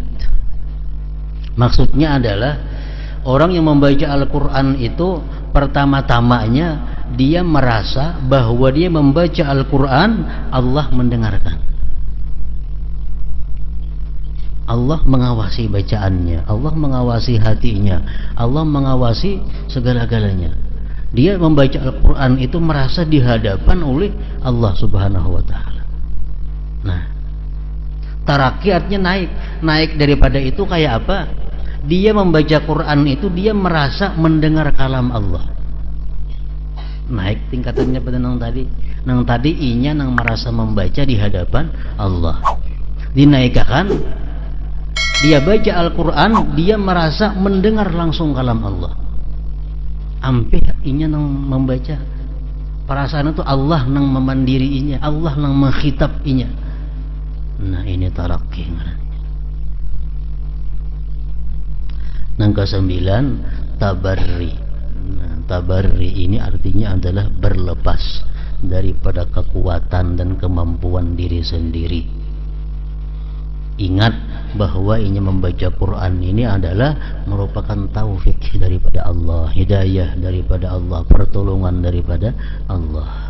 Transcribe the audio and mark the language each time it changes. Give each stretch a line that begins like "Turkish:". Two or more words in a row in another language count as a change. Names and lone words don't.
Indonesian: Maksudnya adalah orang yang membaca Al-Quran itu pertama-tamanya dia merasa bahwa dia membaca Al-Quran, Allah mendengarkan, Allah mengawasi bacaannya, Allah mengawasi hatinya, Allah mengawasi segala-galanya. Dia membaca Al-Quran itu merasa dihadapan oleh Allah
Arabic: Subhanahu wa ta'ala.
Indonesian: Nah, taraki artinya naik daripada itu. Kayak apa? Dia membaca Quran itu dia merasa mendengar kalam Allah.
Banjar: Naik tingkatannya pada nang tadi inya nang merasa membaca di hadapan Allah.
Indonesian: Dinaikkan, dia baca Al-Quran, dia merasa mendengar langsung kalam Allah.
Banjar: Ampih inya nang membaca, perasaan itu Allah nang memandiri inya, Allah nang mengkhitab inya.
Indonesian: Nah, ini tarakki. Yang ke-9, tabarri. Nah, tabarri ini artinya adalah berlepas daripada kekuatan dan kemampuan diri sendiri. Ingat bahwa ini membaca Quran ini adalah merupakan taufik daripada Allah, hidayah daripada Allah, pertolongan daripada Allah.